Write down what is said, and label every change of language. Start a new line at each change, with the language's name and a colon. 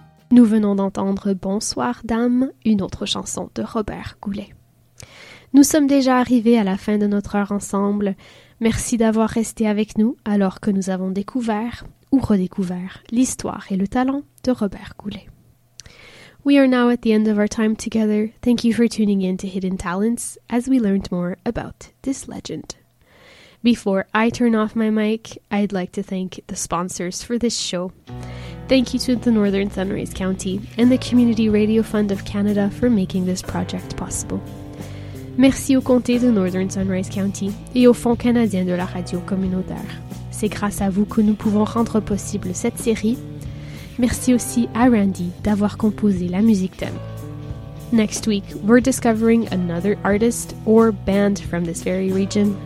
French: Nous venons d'entendre « Bonsoir, dame », une autre chanson de Robert Goulet. Nous sommes déjà arrivés à la fin de notre heure ensemble. Merci d'avoir resté avec nous alors que nous avons découvert ou redécouvert l'histoire et le talent de Robert Goulet.
English: We are now at the end of our time together. Thank you for tuning in to Hidden Talents as we learned more about this legend. Before I turn off my mic, I'd like to thank the sponsors for this show. Thank you to the Northern Sunrise County and the Community Radio Fund of Canada for making this project possible.
French: Merci au comté de Northern Sunrise County et au Fonds canadien de la radio communautaire. C'est grâce à vous que nous pouvons rendre possible cette série. Merci aussi à Randy d'avoir composé la musique thème.
English: Next week, we're discovering another artist or band from this very region.